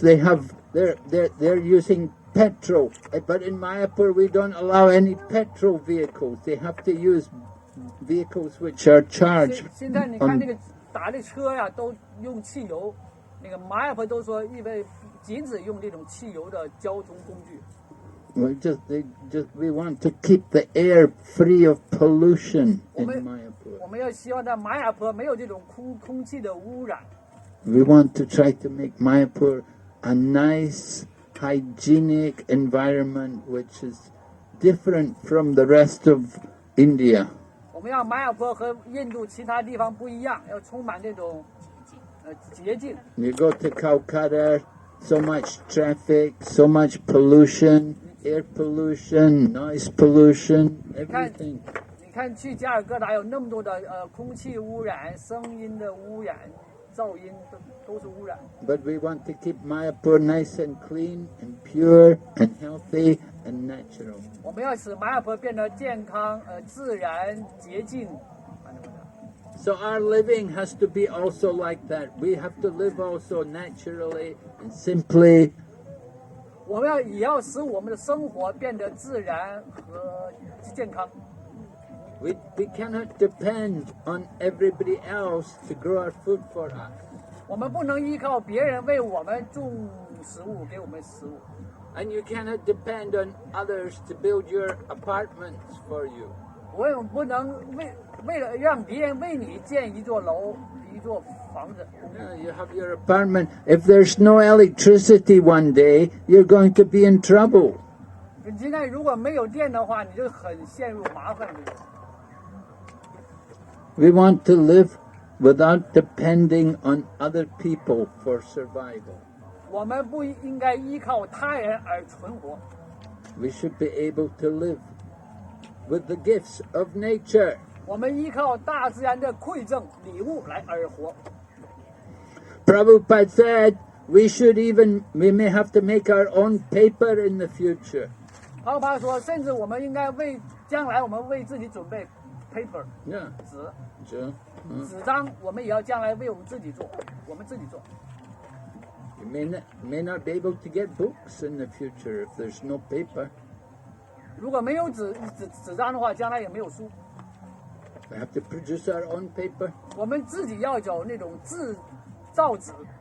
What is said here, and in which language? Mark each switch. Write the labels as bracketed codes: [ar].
[en] They're using petrol. But in Mayapur, we don't allow any petrol vehicles. They have to use vehicles which are charged. [zh] 现在你看那个打的车呀，都用汽油。那个玛雅坡都说，因为禁止用这种汽油的交通工具。 [en] We want to keep the air free of pollution in Mayapur. [zh] 我们要希望在玛雅坡没有这种空气的污染。 [en] We want to try to make Mayapur a nice, hygienic environment which is different from the rest of India. [zh] 我们要玛雅坡和印度其他地方不一样，要充满这种洁净。 [en] You go to Calcutta, so much traffic, so much pollution, air pollution, noise pollution, everything. [zh] 你看去加尔各答有那么多的空气污染、声音的污染、噪音都是污染。 [en] But we want to keep Mayapur nice and clean and pure and healthy and natural. [zh] 我们要使玛雅坡变得健康、自然、洁净。 [en] So our living has to be also like that. We have to live also naturally and simply. [zh] 我们也要使我们的生活变得自然和健康。 [en] We cannot depend on everybody else to grow our food for us. [zh] 我们不能依靠别人为我们种食物，给我们食物。 [en] And you cannot depend on others to build your apartments for you. [zh] 我也不能为了让别人为你建一座楼、一座房子。 [en] You have your apartment. If there's no electricity one day, you're going to be in trouble. [zh] 你现在如果没有电的话，你就很陷入麻烦里。 [en] We want to live without depending on other people for survival. [zh] 我们不应该依靠他人而存活。 [en] We should be able to live with the gifts of nature. [zh] 我们依靠大自然的馈赠礼物来而活。 [en] Prabhupada said we may have to make our own paper in the future. [zh] 奥巴说，甚至我们应该将来我们为自己准备 [en] paper Yeah. [zh] 纸 [en] Sure. [zh] 纸张，我们也要将来为我们自己做，我们自己做。 [en] You may not be able to get books in the future if there's no paper. [zh] 如果没有纸张的话，将来也没有书。 [en] We have to produce our own paper. [zh] 我们自己要有那种制造纸。